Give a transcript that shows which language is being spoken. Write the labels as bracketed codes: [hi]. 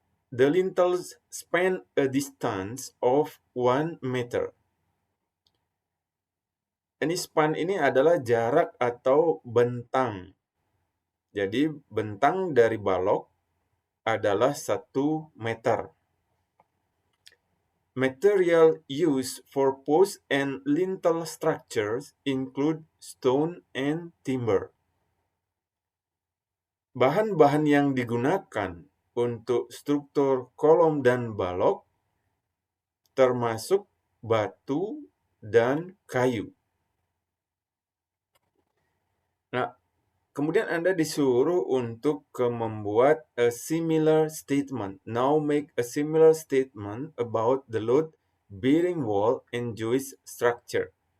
[en] The lintels span a distance of 1 meter. [id] Ini span ini adalah jarak atau bentang. Jadi bentang dari balok adalah 1 meter. [en] Material used for post and lintel structures include stone and timber. [id] Bahan-bahan yang digunakan untuk struktur kolom dan balok termasuk batu dan kayu. Nah, kemudian Anda disuruh untuk membuat [en] a similar statement. Now make a similar statement about the load bearing wall and joist structure.